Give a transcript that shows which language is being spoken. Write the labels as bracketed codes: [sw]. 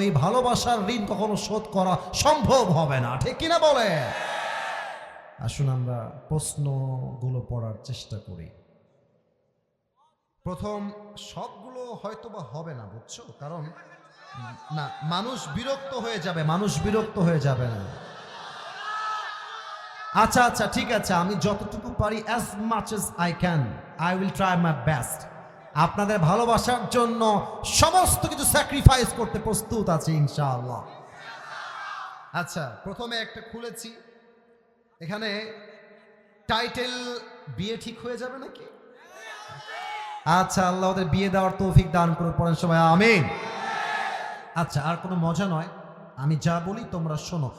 [bn] এই ভালোবাসার ঋণ কখনো শোধ করা সম্ভব হবে না, ঠিক কিনা বলে? আসুন আমরা প্রশ্নগুলো পড়ার চেষ্টা করি। প্রথম, সবগুলো হয়তো বা হবে না, বুঝছো? কারণ না, মানুষ বিরক্ত হয়ে যাবে, মানুষ বিরক্ত হয়ে যাবে না। আচ্ছা আচ্ছা, ঠিক আছে, আমি যতটুকু পারি, [en] as much as I can, I will try my best। [bn] আপনাদের ভালোবাসার জন্য সমস্ত কিছু স্যাক্রিফাইস করতে প্রস্তুত আছি ইনশাআল্লাহ। আচ্ছা, প্রথমে একটা খুলেছি, এখানে টাইটেল বিয়ে ঠিক হয়ে যাবে নাকি? আচ্ছা, আল্লাহ ওদের বিয়ে দেওয়ার তৌফিক দান করে। পড়েন সবাই আমিন। আচ্ছা, আর কোনো মজা নয়, আমি যা বলি তোমরা শোনো।